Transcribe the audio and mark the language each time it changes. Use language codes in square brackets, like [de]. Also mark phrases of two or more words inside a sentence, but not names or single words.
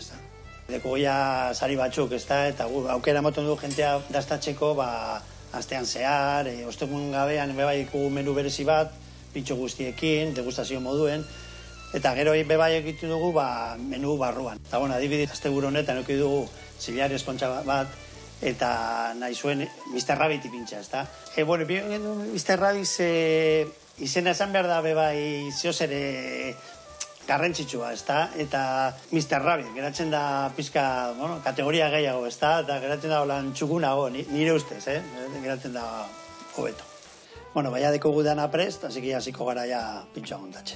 [eu] Deko goia sari batzuk, eta aukera moten du jentea dastatzeko, astean zehar, ostegun gabean bebai ikugu menu berezi bat, pintxo guztiekin, degustazio moduen, eta gero bebai egitu dugu menu barruan. Eta adibidez, asteburu honetan eduki dugu ziliar eskontza bat, eta nahi zuen Mr. Rabbit ipintxa, Mr. Rabbit izena esan behar da bebai zeozere garrantzitsua, eta Mr. Rabbit, geratzen da pizka, kategoria gehiago, eta geratzen da holan txukunago, nire ustez, geratzen da hobeto. Baina dekogu dana prest, hasiko gara ja pintxoa montatzen.